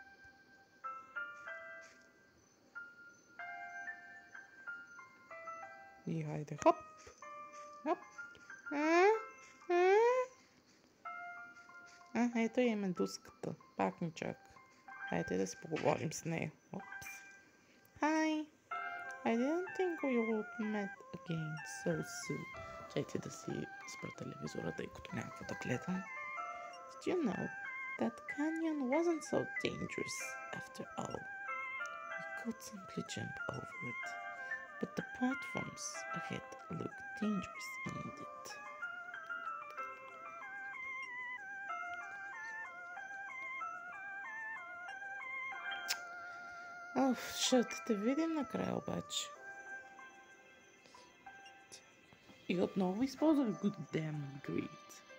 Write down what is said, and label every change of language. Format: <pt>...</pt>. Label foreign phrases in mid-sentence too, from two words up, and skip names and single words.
<bg>И хайде, хоп! Хоп! Ето и медузката. Пак ни чака. Хайде да си поговорим с нея. Опс.</bg> <en>Hi. I didn't think we would meet again so soon.</en> <bg>Чайте да си спра телевизора, тъй като няма какво да гледам.</bg> <en>Did you know that canyon wasn't so dangerous after all? We could simply jump over it. But the platforms ahead looked dangerous indeed.</en> <bg>Ще те видим накрая обаче. И отново използвах Good Damn Greed.</bg>